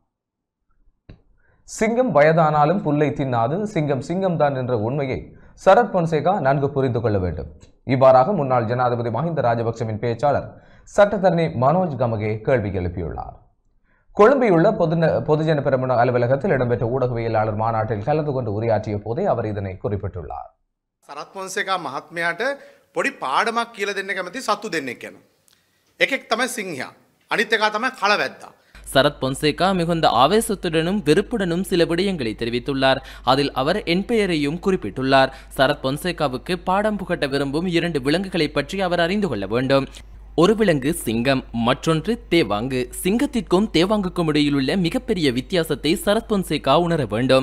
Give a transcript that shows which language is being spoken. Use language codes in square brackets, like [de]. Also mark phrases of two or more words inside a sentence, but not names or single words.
[ta] சிங்கம் வயதானாலும் புல்லை தின்னாது, சிங்கம் சிங்கம் தான் என்ற உண்மையை சரத் பொன்சேகா நன்கு புரிந்து கொள்ள வேண்டும். இவ்வாறாக முன்னாள் ஜனாதிபதி மஹிந்த ராஜபக்சவின் பேச்சாளர் சட்டத்தரணி மனோஜ் கமகே கேள்வி எழுப்பியுள்ளார். கொழும்பிலுள்ள பொதுஜன பெரமுன அலுவலகத்தில் இடம்பெற்ற ஊடகவியலாளர் மாநாட்டில் கலந்து கொண்டு உரையாற்றிய போதே அவர் இதனை குறிப்பிட்டுள்ளார். [si] සරත් පොන්සේකා මහත්මයාට පොඩි පාඩමක් කියලා දෙන්න කැමති සත්තු දෙන්නෙක් යනවා. එකෙක් තමයි සිංහයා. අනිත් එකා තමයි කලවැද්දා. [ta] சரத் பொன்சேகா மிகுந்த ஆவேசத்துடனும் வெறுப்புடனும் சில விடயங்களை தெரிவித்துள்ளார். அதில் அவர் என் பெயரையும் குறிப்பிட்டுள்ளார். சரத் பொன்சேகாவுக்கு பாடம் புகட்ட விரும்பும் 2 விலங்குகளை பற்றி அவர் அறிந்து கொள்ள வேண்டும். ஒரு விலங்கு சிங்கம், மற்றொன்று தேவாங்கு. சிங்கத்திற்கும் தேவாங்குக்கும் இடையில் உள்ள மிகப்பெரிய வித்தியாசத்தை சரத் பொன்சேகா உணர வேண்டும்.